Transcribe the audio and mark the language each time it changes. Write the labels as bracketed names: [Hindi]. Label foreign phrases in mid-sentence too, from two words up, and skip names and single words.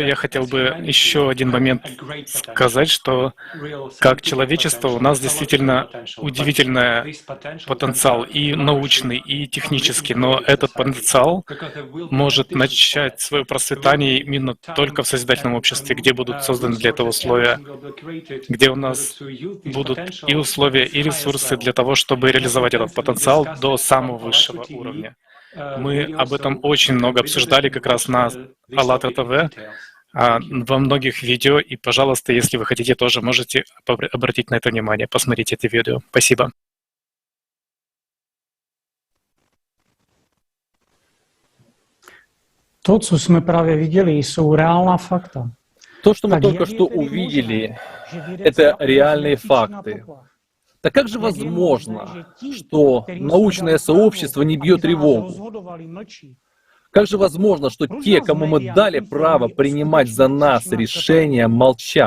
[Russian] Я хотел бы еще один момент сказать, что как человечество у нас действительно удивительный потенциал и научный, и технический, но этот потенциал может начать свое процветание именно только в созидательном обществе, где будут созданы для этого условия, где у нас будут и условия, и ресурсы для того, чтобы реализовать этот потенциал до самого высшего уровня. Мы об этом очень много обсуждали как раз на АЛЛАТРА ТВ, во многих видео, и, пожалуйста, если вы хотите, тоже можете обратить на это внимание, посмотрите эти видео. Спасибо. [Czech] To, co jsme právě viděli, jsou reálná fakta. [Russian] То, что мы только что увидели, это реальные факты. Так как же возможно, что научное сообщество не бьет тревогу? Как же возможно, что те, кому мы дали право принимать за нас решения, молчат?